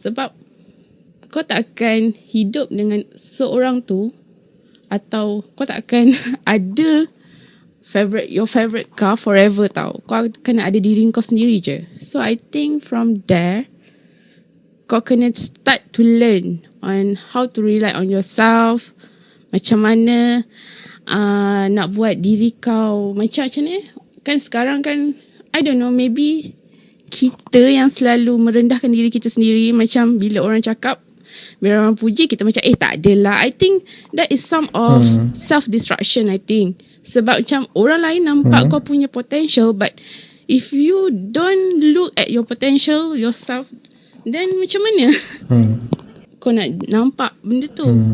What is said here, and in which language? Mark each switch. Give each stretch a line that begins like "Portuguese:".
Malay: Sebab kau tak akan hidup dengan seorang tu, atau kau tak akan ada
English: your favorite car forever
Malay: tau. Kau kena ada diri kau sendiri je.
English: So I think from there
Malay: kau kena
English: start to learn on how to rely on yourself.
Malay: Macam mana nak buat diri kau macam ni. Kan sekarang kan,
English: I don't know,
Malay: maybe kita yang selalu merendahkan diri kita sendiri. Macam bila orang cakap, bila orang puji, kita macam tak adalah.
English: I think that is some of self-destruction, I think.
Malay: Sebab macam orang lain nampak kau punya potential,
English: but if you don't look at your potential yourself,
Malay: then macam mana kau nak nampak benda tu?